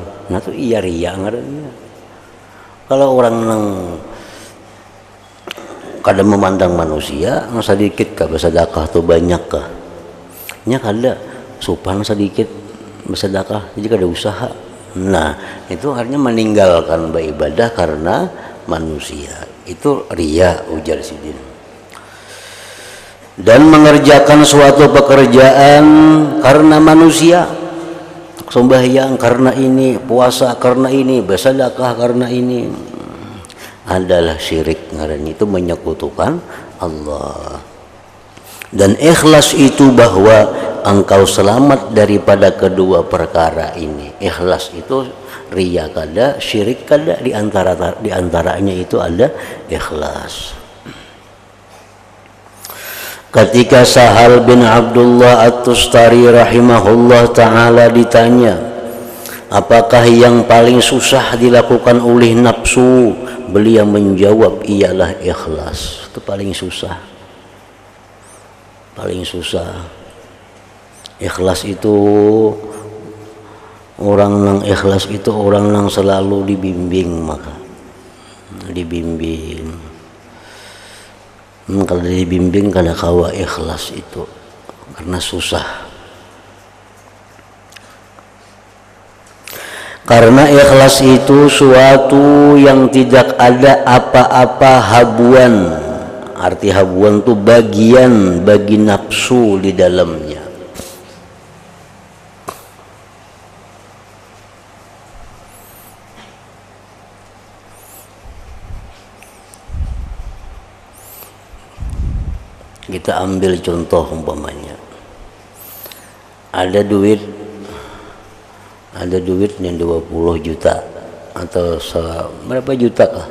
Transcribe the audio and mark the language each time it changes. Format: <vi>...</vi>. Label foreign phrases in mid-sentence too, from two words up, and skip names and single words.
<bjn>Nah itu iya riya ngarannya. Kalau orang nang kada memandang manusia, nang sedikit kah bersedekah tuh banyak kah? Nya kada supan sedikit bersedekah, jadi kada usaha.</bjn> <id>Nah itu artinya meninggalkan beribadah karena manusia, itu riya</id> <bjn>ujar sidin.</bjn> <id>Dan mengerjakan suatu pekerjaan karena manusia, sembahyang karena ini, puasa karena ini, bersedekah karena ini, adalah syirik ngarannya, itu menyekutukan Allah. Dan ikhlas itu bahwa engkau selamat daripada kedua perkara ini.</id> <bjn>Ikhlas itu riya kada, syirik kada, di antaranya itu ada ikhlas.</bjn> <id>Ketika Sahal bin Abdullah At-Tustari</id> <ar>رحمه الله تعالى</ar> <id>ditanya, apakah yang paling susah dilakukan oleh nafsu? Beliau menjawab, ialah ikhlas. Itu paling susah. Paling susah. Ikhlas itu, orang yang ikhlas itu orang yang selalu dibimbing, maka dibimbing.</id> <bjn>Kalau dibimbing kada kawa ikhlas itu, karena susah.</bjn> <id>Karena ikhlas itu suatu yang tidak ada apa-apa habuan. Arti habuan itu bagian bagi nafsu di dalamnya. Kita ambil contoh umpamanya, ada duit yang 20 juta atau berapa juta kah?</id>